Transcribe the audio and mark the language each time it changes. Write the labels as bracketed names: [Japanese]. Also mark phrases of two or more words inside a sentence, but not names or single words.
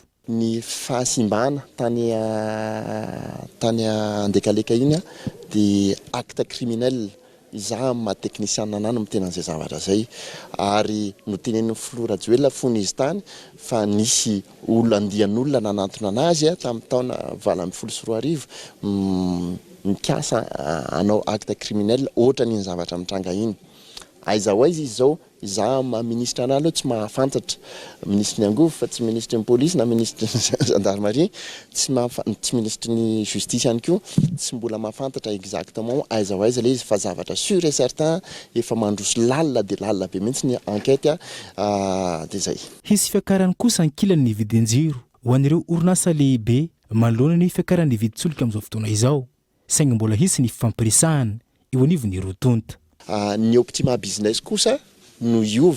[Malagasy] Ny fahasimbana tany andekaleka iny dia [French] acte criminel [Malagasy] izaho maha-technicien nanano mitena an'izay zavatra zay ary no tenen'ny Flora Joel fony izy tany fa nisy andian'olona nanantona anazy tamin'ny taona 2014 mikasa anao [French] acte criminel [Malagasy] ohatra ny zavatra mitranga iny. Aiza ho aiza izy zao izaho ministre ana aloha tsy mahafantatra ministre ny angovo fa tsy ministre ny police na ministre ny gendarmerie tsy ministre ny justice ihany koa tsy mbola mahafantatra exactement aiza ho aiza le izy fa zavatra [French] sûr et certain [Malagasy] efa mandroso lalina dia lalina be mihitsy ny enquête dia zay. Hisy fiakarany kosa ankilan'ny vidin-jiro ho an'ireo orinasa lehibe manoloana ny fiakaran'ny vidin-tsolika amin'izao fotoana izao saingy mbola hisy ny fampiresahana eo anivon'ny rotonta. Ny Optima Business kosa no iova.